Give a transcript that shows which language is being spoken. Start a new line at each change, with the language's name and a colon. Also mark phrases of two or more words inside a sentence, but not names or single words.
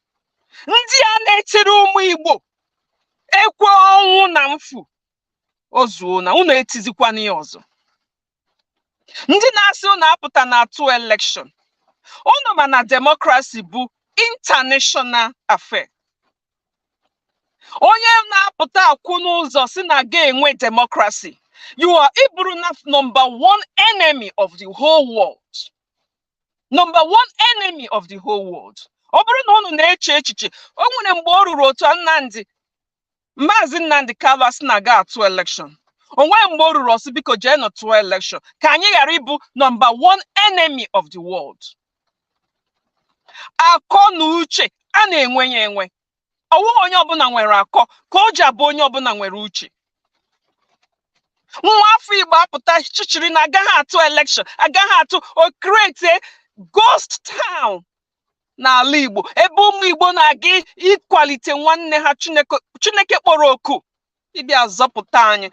Igbo: Ndị a na-etiri ụmụ Igbo ekwe ọnwụ na mfu ozuo na unu etizikwana ya ọzọ. Ndị na-asị unu apụta na atụ election. Unu ma na democracy bụ
English: international affair.
Igbo: Onye na-apụta akwụ n'ụzọ si na ga-enwe democracy,
English: you are
Igbo: iburu na
English: number one enemy of the whole world. Number one enemy of the whole world.
Igbo: Ọ bụrụ na unu na-eche echiche, o nwere mgbe o ruru otu Maazị Nnamdi Kanu asị na ga atụ election. O nwere mgbe o ruru ọsị biko jee nọ tụọ election ka anyị ghara ịbụ
English: number one enemy of the world.
Igbo: Akọ na uche a na-enwe ya enwe. Ọwụghị onye ọbụla nwere akọ ka o ji abụ onye ọbụla nwere uche. Nwa afọ Igbo apụta chichiri na agaghị atụ election, agaghị atụ, o create ghost town n'ala Igbo ebe ụmụ Igbo na-aga ịkwalite nwanne ha Chineke kpọrọ oku ịbịa zọpụta anyị.